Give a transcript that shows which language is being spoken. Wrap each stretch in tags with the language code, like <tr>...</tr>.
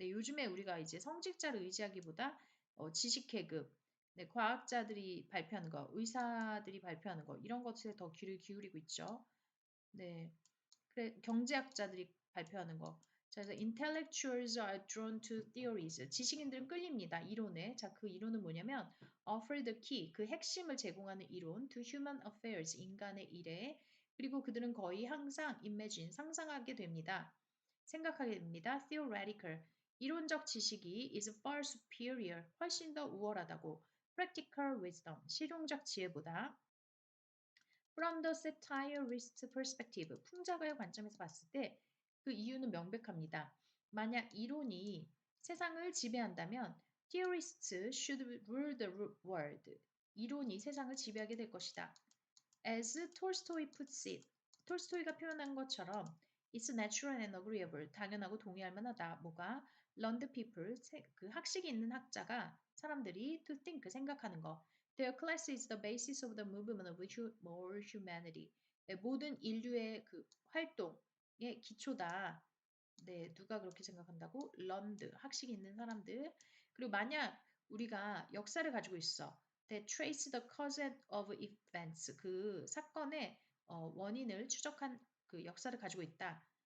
<ko>네, 요즘에 우리가 이제 성직자를 의지하기보다 지식 계급, 네, 과학자들이 발표하는 거, 의사들이 발표하는 거, 이런 것에 더 귀를 기울이고 있죠. 네, 그래, 경제학자들이 발표하는 거. 자, 그래서</ko> <en>intellectuals are drawn to theories.</en> <ko>지식인들은 끌립니다. 이론에. 자, 그 이론은 뭐냐면</ko> <en>offer the key,</en> <ko>그 핵심을 제공하는 이론</ko> <en>to human affairs,</en> <ko>인간의 일에. 그리고 그들은 거의 항상 imagine, 상상하게 됩니다. 생각하게 됩니다. theoretical, 이론적 지식이</ko> <en>is far superior,</en> <ko>훨씬 더 우월하다고.</ko> <en>practical wisdom,</en> <ko>실용적 지혜보다.</ko> <en>From the satirist perspective,</en> <ko>풍자가의 관점에서 봤을 때 그 이유는 명백합니다. 만약 이론이 세상을 지배한다면</ko> <en>theorists should rule the world.</en> <ko>이론이 세상을 지배하게 될 것이다.</ko> <en>As Tolstoy puts it,</en> <ko>톨스토이가 표현한 것처럼</ko> <en>it's natural and agreeable,</en> <ko>당연하고 동의할 만하다. 뭐가?</ko> <en>Learned people,</en> <ko>그 학식이 있는 학자가 사람들이</ko> <en>to think,</en> <ko>생각하는 거.</ko> <en>Their class is the basis of the movement of more humanity.</en> <ko>네, 모든 인류의 그 활동의 기초다. 네, 누가 그렇게 생각한다고? learned, 학식이 있는 사람들. 그리고 만약 우리가 역사를 가지고 있어.</ko> <en>That trace the cause of events.</en> <ko>그 사건의 원인을 추적한 그 역사를 가지고 있다.</ko>